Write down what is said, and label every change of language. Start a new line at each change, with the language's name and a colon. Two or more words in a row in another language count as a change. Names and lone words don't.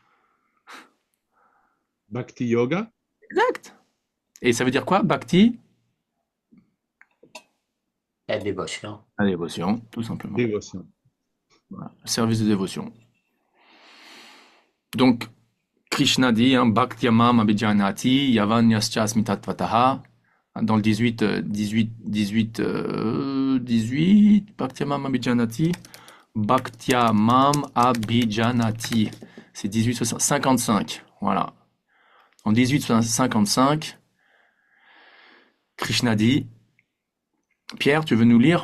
French: Bhakti Yoga? Exact. Et ça veut dire quoi, Bhakti? La dévotion. La dévotion, tout simplement. Dévotion. Voilà. Service de dévotion. Donc, Krishna dit, hein,
Sanskrit: Bhaktyamam abhijanati yavanyascha tatvataha.
French: Dans le 18,
Sanskrit: Bhaktyamam abhijanati, Bhaktyamam abhijanati.
French: C'est 1855. Voilà. En 1855, Krishna dit, Pierre, tu veux nous lire?